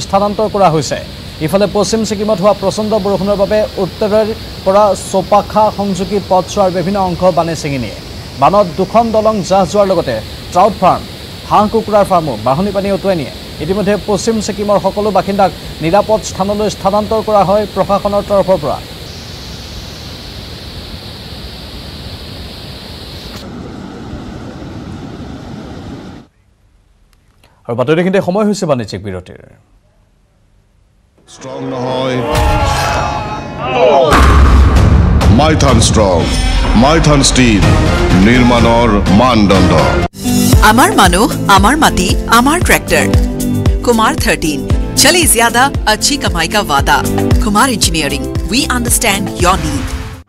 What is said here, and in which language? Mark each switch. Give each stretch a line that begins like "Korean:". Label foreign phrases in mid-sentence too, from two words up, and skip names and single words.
Assamese: স্থানান্তৰ কৰা হৈছে ইফালে পশ্চিম ছিকিমত হোৱা প্ৰচণ্ড বৰষুণৰ বাবে উত্তৰৰ পৰা চোপাখা সংযোগী পথছোৱাৰ বিভিন্ন অংশ বানে ছিঙি নিয়ে বানত দুখন দলং জাহ যোৱাৰ লগতে ট্ৰাউট ফাৰ্ম হাঁহ কুকুৰাৰ ফাৰ্মো বাঢ়নী পানীয়ে উটুৱাই নিয়ে ইতিমধ্যে পশ্চিম ছিকিমৰ সকলো বাসিন্দাক নিৰাপদ স্থানলৈ স্থানান্তৰ কৰা হয় প্ৰশাসনৰ তৰফৰ পৰা আৰু বাতৰিখিনিতে সময় হৈছে বাণিজ্যিক বিৰতিৰ Strong নহয় মাইথান ষ্ট্ৰং মাইথান ষ্টীল নিৰ্মাণৰ মানদণ্ড আমাৰ মানুহ আমাৰ মাটি আমাৰ ট্ৰেক্টৰ
Hindi: कुमार 13 चले ज्यादा अच्छी कमाई का वादा कुमार इंजीनियरिंग
English: we understand your need